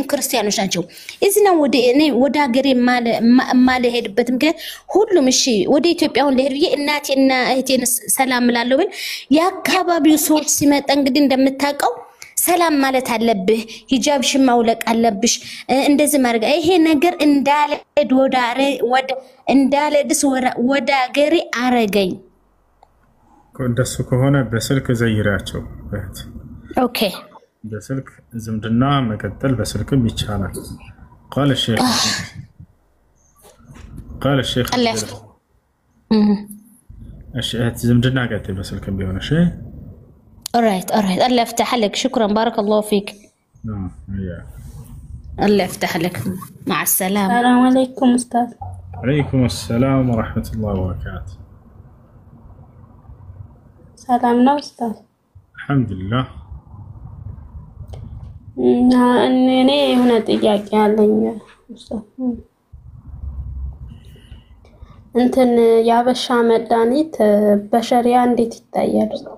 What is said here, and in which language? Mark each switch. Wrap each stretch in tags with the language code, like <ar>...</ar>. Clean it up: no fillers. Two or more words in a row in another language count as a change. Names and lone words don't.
<am>ክርስቲያኖች ናቸው። እዚህ ነው ወደ ሀገሬ ማለሄድበት ምክንያት ሁሉም እሺ ወደ ኢትዮጵያውን ለሄድ ብዬ እናቴና እህቴን ሰላም እላለሁ ብል የአካባቢው ሰዎች ሲመጣ እንግዲህ እንደምታውቀው ሰላም ማለት አለብህ፣ ሂጃብሽን ማውለቅ አለብሽ፣ እንደዚህ ማድረግ ይሄ ነገር እንዳልሄድስ ወደ ሀገሬ አረገኝ። እንደሱ ከሆነ በስልክ ዘይራቸው እህት። ኦኬ በስልክ ዝምድና መቀጠል በስልክም ይቻላል።</am> <ar>قال الشيخ</ar> <am>እህት ዝምድና ቀጥል በስልክም ቢሆን እሺ።</am> <ar>alright الله يفتح لك. شكرا بارك الله فيك. الله يفتح لك. مع السلامة. السلام عليكم أستاذ. عليكم السلام ورحمة الله وبركاته.</ar> <am>ሰላም ነው ኡስታዝ? አልሐምዱሊላህ። እኔ የሆነ ጥያቄ አለኝ ኡስታዝ። እንትን ያበሻ መድኃኒት በሸሪያ እንዴት ይታያል?</am>